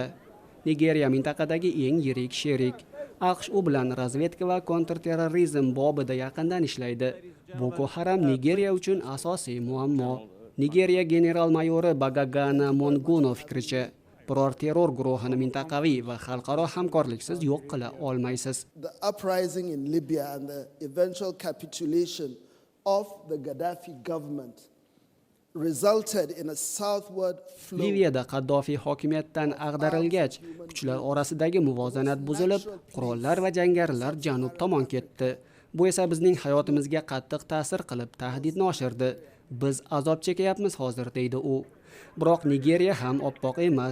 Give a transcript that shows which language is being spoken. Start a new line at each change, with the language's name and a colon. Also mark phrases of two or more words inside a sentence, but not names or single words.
Uzbek: Nigeriya mintaqadagi eng yirik sherik. AQSh u bilan razvedka va kontrterrorizm bobida yaqindan ishlaydi. Boko Haram Nigeriya uchun asosiy muammo. Nigeriya general-mayori Bagagana Monguno fikricha, biror terror guruhini mintaqaviy va xalqaro hamkorliksiz yo'q qila olmaysiz.
English: The uprising in Libya and the eventual capitulation of the Gaddafi government resulted in a southward flow.
Uzbek: Liviyada Qaddofi hokimiyatdan ag'darilgach, kuchlar orasidagi muvozanat buzilib, qurollar va jangarilar janub tomon ketdi. Bu esa bizning hayotimizga qattiq ta'sir qilib, tahdidni oshirdi. Biz azob chekyapmiz hozir deydi u. Biroq Nigeriya ham oppoq emas.